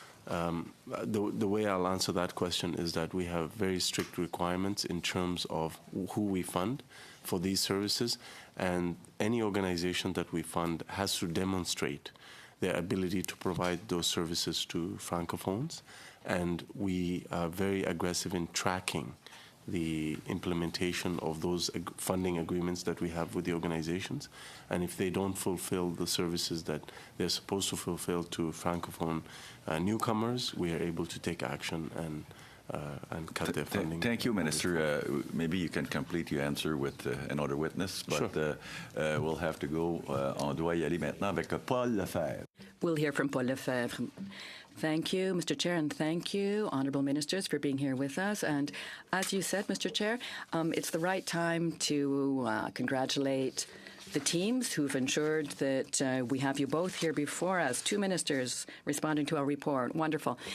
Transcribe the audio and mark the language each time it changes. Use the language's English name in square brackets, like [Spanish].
[English] the way I'll answer that question is that we have very strict requirements in terms of who we fund for these services, and any organization that we fund has to demonstrate their ability to provide those services to Francophones, and we are very aggressive in tracking the implementation of those funding agreements that we have with the organizations. And if they don't fulfill the services that they're supposed to fulfill to Francophone newcomers, we are able to take action and cut their funding. Thank you, Minister. Maybe you can complete your answer with another witness, but sure. We'll have to go. [French] On doit y aller maintenant avec Paul Lefebvre. [English] We'll hear from Paul Lefebvre. Thank you, Mr. Chair, and thank you, honourable ministers, for being here with us. And as you said, Mr. Chair, it's the right time to congratulate the teams who've ensured that we have you both here before us, two ministers responding to our report. Wonderful.